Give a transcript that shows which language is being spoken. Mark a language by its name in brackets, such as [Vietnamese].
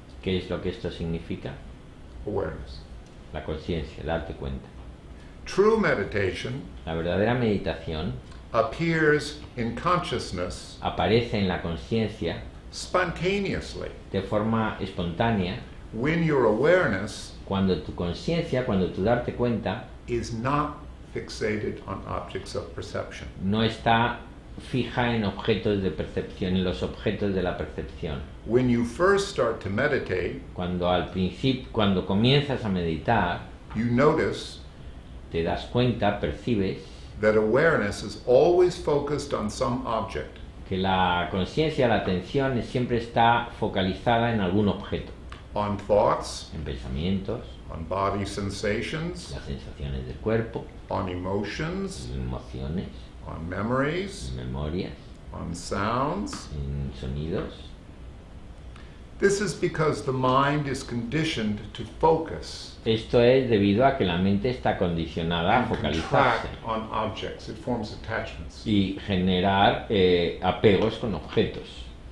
[Spanish] ¿Qué es lo que esto significa? [English] Awareness. [Spanish] La conciencia, darte cuenta. [English] True meditation [Spanish] La verdadera meditación [English] appears in consciousness [Spanish] aparece en la conciencia [English] spontaneously [Spanish] de forma espontánea [English] when your awareness [Spanish] cuando tu conciencia, cuando tu darte cuenta [English] is not fixated on objects of perception. [Spanish] no está fija en objetos de percepción, en los objetos de la percepción. [English] When you first start to meditate, [Spanish] Cuando al principio, cuando comienzas a meditar, [English] you notice [Spanish] te das cuenta, percibes [English] that awareness is always focused on some object. [Spanish] que la conciencia, la atención siempre está focalizada en algún objeto, [English] On thoughts, [Spanish] en pensamientos, [English] on body sensations, [Spanish] las sensaciones del cuerpo, [English] on emotions, [Spanish] emociones, [English] on memories, [Spanish] memorias, [English] on sounds. [Spanish] en sonidos. [English] This is because the mind is conditioned to focus [Spanish] Esto es debido a que la mente está condicionada a [English] and [Spanish] focalizarse [English] contract on objects. It forms attachments. [Spanish] y generar apegos con objetos.